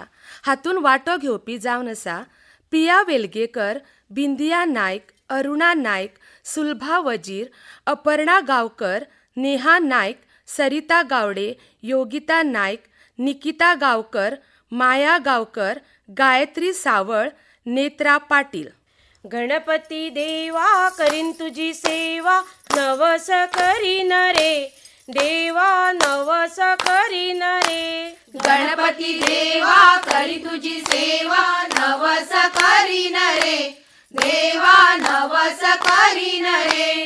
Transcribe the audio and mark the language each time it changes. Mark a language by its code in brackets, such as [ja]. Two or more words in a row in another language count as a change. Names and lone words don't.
[kok] हातून वांटो घेवपी जावन आसा प्रिया वेलगेकर, बिंदिया नायक, अरुणा नायक, सुलभा वजीर, अपर्णा गांवकर, नेहा नायक, सरिता गावडे, योगिता नायक, निकिता गांवकर, माया गांवकर, गायत्री सावळ, नेत्रा पाटील। गणपती देवा करीन तुझी सेवा, नवस करीन रे देवा, नवस करीन रे। गणपती देवा करी तुझी सेवा, नवस करीन रे देवा, नवस करीन रे।